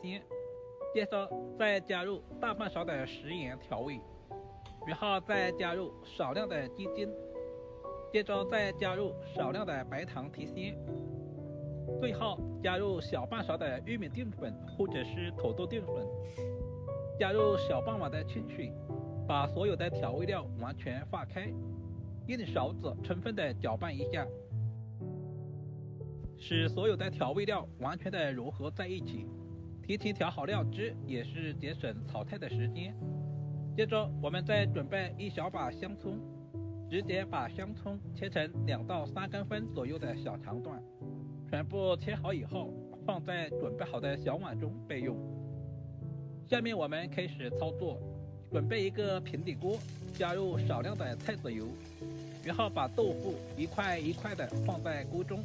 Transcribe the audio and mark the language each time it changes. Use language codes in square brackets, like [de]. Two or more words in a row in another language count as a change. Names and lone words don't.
[zh] 鮮，接着再加入大半勺的食鹽調味，然後再加入少量的雞精，接着再加入少量的白糖提鮮，最後加入小半勺的玉米澱粉或者是土豆澱粉，加入小半碗的清水，把所有的調味料完全化開，用勺子充分的攪拌一下，使所有的調味料完全的融合在一起。提前調好料汁也是節省炒菜的時間。接着我們再準備1小把香蔥，直接把香蔥切成2到3公分左右的小長段，全部切好以後放在準備好的小碗中備用。下面我們開始操作，準備一個平底鍋，加入少量的菜籽油，然後把豆腐一塊一塊的放在鍋中。